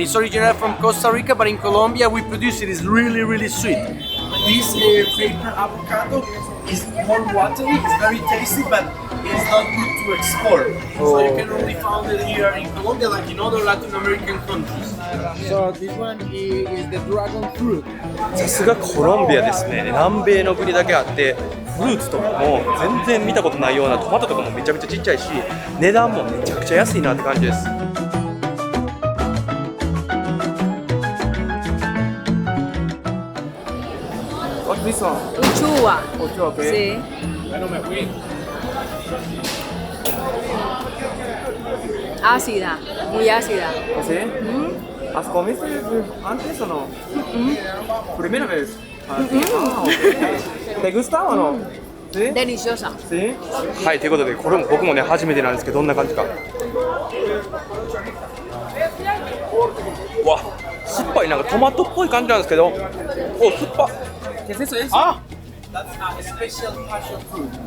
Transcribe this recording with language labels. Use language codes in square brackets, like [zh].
[en] It's originally from Costa Rica, but in Colombia we produce it. It's really, really sweet. This paper avocado is more watery, it's very tasty, but it's not good to export. So you can only find it here in Colombia, like in other Latin American countries. So this one is the dragon fruit. [ja] さすがコロンビアですね。南米の国だけあってフルーツとかも全然見たことないようなトマトとかもめちゃめちゃちっちゃいし、値段もめちゃくちゃ安いなって感じです。 [en] What's this one? [es] Uchua. [en] Ocho, okay. [es] Sí. Ácida, muy ácida. ¿Sí? ¿Has comido antes o no? Primera vez. Okay. ¿Te gusta o no? ¿Sí? Deliciosa. ¿Sí? [ja] はい、ということでこれも僕もね初めてなんですけど、どんな感じか。わ、酸っぱい、なんかトマトっぽい感じなんですけど、お、酸っぱ。 [es] ¿Qué es eso? Ah, [en] That's a special passion fruit.